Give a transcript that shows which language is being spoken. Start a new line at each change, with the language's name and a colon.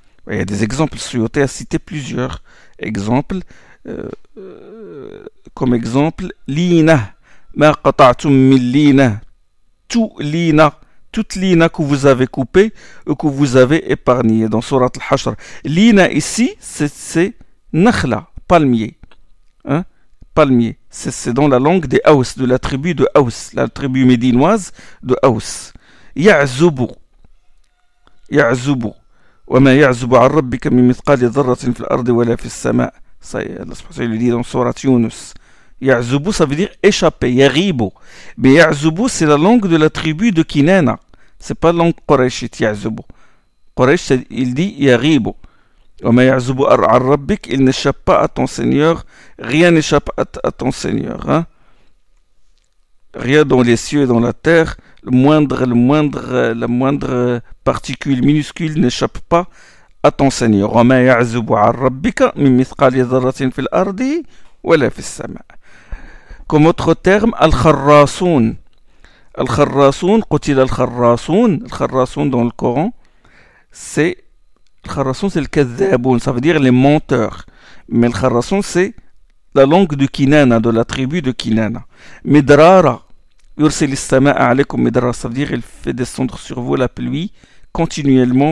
French: Il y a des exemples, Suyuti a cité plusieurs exemples, comme exemple lina, ma qata'tum min lina, tout lina, toute lina que vous avez coupée ou que vous avez épargnée dans Surat al-Hashr. Lina ici, c'est nakhla, palmier. Palmier. C'est dans la langue des Aws, de la tribu de Aws, la tribu médinoise de Aws. Ya'zubu. Ya'zubu.
Arabic: وما يعزب عن ربك من مثقال ذرة في الأرض ولا في السماء.
French: Ça, Allah le dit dans Surat Yunus. Ya'zubu, ça veut dire échapper. Yaghibu. Mais Ya'zubu, c'est la langue de la tribu de Kinana. C'est pas la langue Qurayshite, Ya'zubu. Quraysh, il dit Yaghibu.
Arabic: وما يعزب عن ربك,
French: il n'échappe pas à ton Seigneur. Rien n'échappe à ton Seigneur. Hein? Rien dans les cieux et dans la terre. La moindre particule minuscule n'échappe pas à ton Seigneur.
Arabic: وما يعزب عن ربك من مثقال ذرة في الأرض ولا في السماء.
French: Comme autre terme, al-kharrasoun. Al-kharrasoun,
Arabic: قتل al-kharrasoun.
French: Al-kharrasoun dans le Coran, c'est Al-Kharrasoun, c'est le kadhaboun, ça veut dire les menteurs. Mais le Kharrasoun, c'est la langue de Kinana, de la tribu de Kinana. Midrara,
Arabic: yursil istama'a alaykum midrara,
French: ça veut dire il fait descendre sur vous la pluie continuellement.